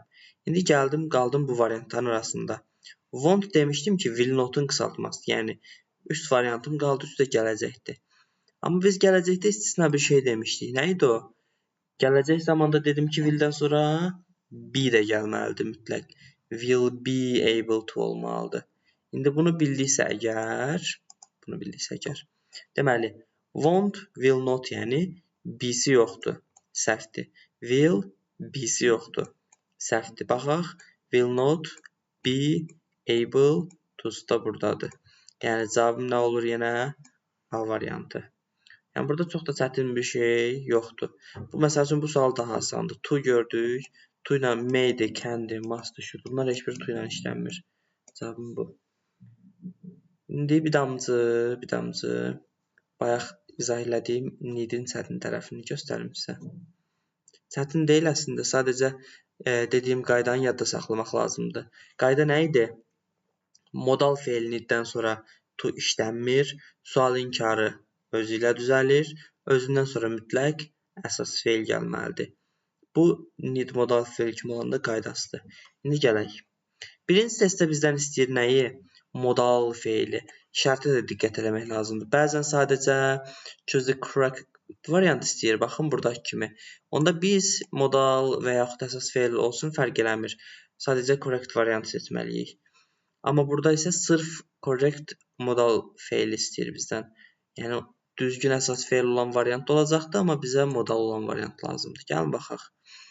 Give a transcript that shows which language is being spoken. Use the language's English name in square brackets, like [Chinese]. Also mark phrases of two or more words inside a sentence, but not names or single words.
[Azerbaijani] İndi qaldım bu variantların arasında. Want demişdim ki, [English] will not'un [Azerbaijani] qısaltması. Yəni, üst variantım qaldı, üstə gələcəkdir. Amma biz gələcəkdə istisna bir şey demişdik. Nə idi o? Gələcək zamanda dedim ki, will'dən sonra be də gəlməlidir mütləq. [English] Will be able to [Azerbaijani] olmalıdır. İndi bunu bildiksə əgər, deməli, [English] won't, will not, [Azerbaijani] yəni be'si yoxdur, səhvdir. Will, be'si yoxdur, səhvdir. Baxaq, [English] will not be able to'su [Azerbaijani] da buradadır. Yəni cavabım nə olur yenə? A variantı. Yəni burada çox da çətin bir şey yoxdur. Bu məsəl üçün bu sual daha asandır. To gördük. To ilə may'dir, can'dir, must'dır, şudur. Bunlar heç bir to ilə işlənmir. Cavabım bu. İndi bir damcı bayaq izah elədiyim need-in çətin tərəfini göstərim sizə. Çətin deyil əslində, sadəcə dediyim qaydanı yadda saxlamaq lazımdır. Qayda nə idi? Modal fe'l need-dən sonra to işlənmir, sual inkarı özü ilə düzəlir, özündən sonra mütləq əsas fe'l gəlməlidir. Bu need modal fe'l kimi olanda qaydasıdır. İndi gələk. Birinci testdə bizdən istəyir nəyi? Modal fe'li. Şərtə də diqqət eləmək lazımdır. Bəzən sadəcə [English] choose the correct variant [Azerbaijani] istəyir. Baxın buradakı kimi. Onda biz modal və yaxud əsas fe'l olsun fərq eləmir. Sadəcə [English] correct variant [Azerbaijani] seçməliyik. Amma burada isə sırf [English] correct modal [Azerbaijani] fe'l istəyir bizdən. Yəni düzgün əsas fe'l olan variant olacaqdır, amma bizə modal olan variant lazımdır.